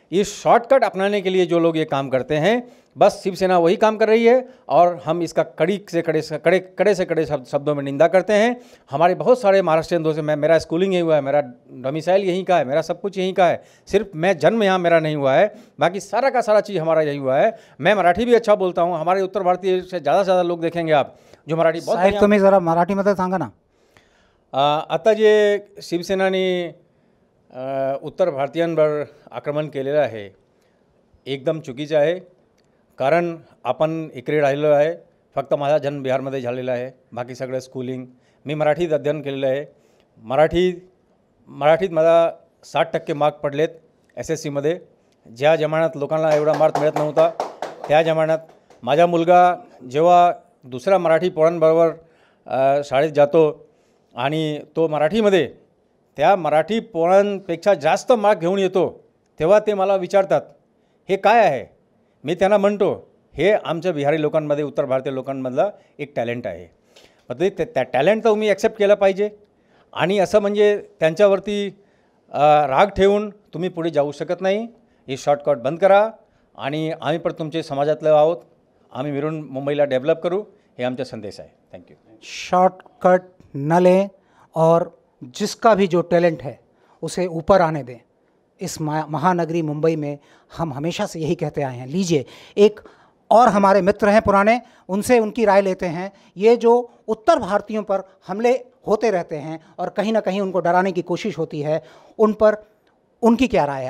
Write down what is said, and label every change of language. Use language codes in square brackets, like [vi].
[hi] ये शॉर्टकट अपनाने के लिए जो लोग ये काम करते हैं, बस शिवसेना वही काम कर रही है और हम इसका कड़े से कड़े शब्दों में निंदा करते हैं। हमारे बहुत सारे महाराष्ट्रियन दोस्त हैं, मेरा स्कूलिंग यहीं हुआ है, मेरा डोमिसाइल यहीं का है, मेरा सब कुछ यहीं का है। सिर्फ मैं जन्म यहाँ मेरा नहीं हुआ है, बाकी सारा का सारा चीज़ हमारा यहीं हुआ है। मैं मराठी भी अच्छा बोलता हूँ। हमारे उत्तर भारतीय से ज़्यादा लोग देखेंगे आप जो मराठी बहुत। [mr] तुम्ही जरा मराठीमध्ये सांगा ना। आता जे शिवसेनाने उत्तर भारतीयांवर आक्रमण केलेलं आहे एकदम चुकीचं आहे। कारण आपण इकडे राहिलो आहे, फक्त माझा जन्म बिहारमध्ये झालेला आहे, बाकी सगळं स्कूलिंग मी मराठीत अध्ययन केलेलं आहे। मराठीत मला 60% मार्क पडलेत SSCमध्ये। ज्या जमान्यात लोकांना एवढा मार्क मिळत नव्हता त्या जमान्यात माझा मुलगा जेव्हा दुसऱ्या मराठी पोरांबरोबर शाळेत जातो आणि तो मराठीमध्ये त्या मराठी पोरांपेक्षा जास्त मार्क घेऊन येतो, तेव्हा ते मला विचारतात हे काय आहे। मी त्यांना म्हणतो हे आमच्या बिहारी लोकांमध्ये, उत्तर भारतीय लोकांमधला एक टॅलेंट आहे। मग त्या टॅलेंट तर तुम्ही ॲक्सेप्ट केलं पाहिजे आणि असं म्हणजे त्यांच्यावरती राग ठेवून तुम्ही पुढे जाऊ शकत नाही। हे शॉर्टकट बंद करा आणि आम्ही पण तुमचे समाजातले आहोत, आम्ही मिळून मुंबईला डेव्हलप करू, हे आमचा संदेश आहे। [en] Thank you. [hi] शॉर्टकट न लें और जिसका भी जो टैलेंट है उसे ऊपर आने दें। इस महानगरी मुंबई में हम हमेशा से यही कहते आए हैं। लीजिए, एक और हमारे मित्र हैं पुराने, उनसे उनकी राय लेते हैं। ये जो उत्तर भारतीयों पर हमले होते रहते हैं और कहीं ना कहीं उनको डराने की कोशिश होती है, उन पर उनकी क्या राय है?